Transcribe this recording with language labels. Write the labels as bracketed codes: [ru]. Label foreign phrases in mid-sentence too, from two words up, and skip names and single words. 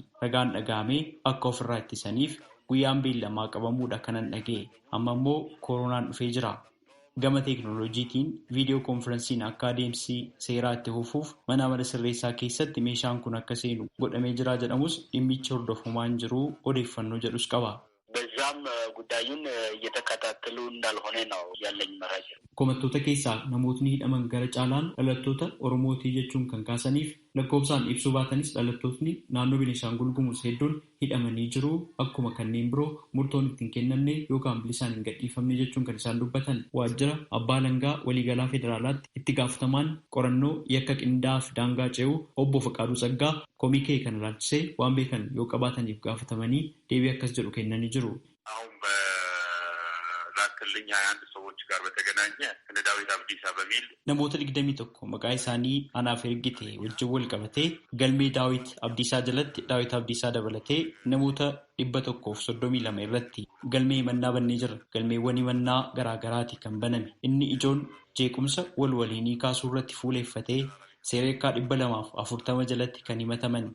[om] Ragaan dhaga'amee akka ofirraa ittisaniif guyyaan beellamaa qabamuudha kanan dhaga'e. Amma immoo koronaan dhufee jira. Gama teekinooloojiitiin viidiyoo koonfiransiin akka adeemsi seeraa itti fufuuf mana amala sirreessaa keessatti meeshaan kun akka seenu godhamee jira jedhamus dhimmichi hordofamaa hin jiru odeeffannoo jedhus qaba. [am] በዛም ጉዳዩን እየተከታተሉ እንዳልሆነ ነው ያለኝ መረጃ። [om] Komattoota keessaa namootni hidhaman gara caalaan dhalattoota Oromootii jechuun kan kaasaniif lakkoofsaan ibsuu baatanis dhalattootni naannoo Beenishaangul Gumuz hedduun hidhamanii jiru. Akkuma kanneen biroo murtoon ittiin kennamne yookaan bilisaan hin gadhiifamne jechuun kan isaan dubbatan. Waajjira Abbaa Alangaa Waliigalaa Federaalaatti itti gaafatamaan qorannoo yakka qindaa'aa fi daangaa ce'uu obbo Faqaaduu Tsaggaa komikee kana ilaalchisee waan beekan yoo qabaataniif gaafatamanii deebii akkas jedhu kennanii jiru. [am] ከልኛ አንድ ሰዎች ጋር በተገናኘ እነ ዳዊት አብዲሳ በሚል [om] namoota 21 maqaa isaanii anaaf ergite wajjin wal qabatee galmee Daawit Abdiisaa jalatti Daawit Abdiisaa dabalatee namoota 132 irratti galmee himannaa bannee jira. Galmeewwan himannaa garaagaraati kan baname. Inni ijoon jeequmsa waliinii kaasuu irratti fuuleeffatee seereekaa 240 jalatti kan himataman.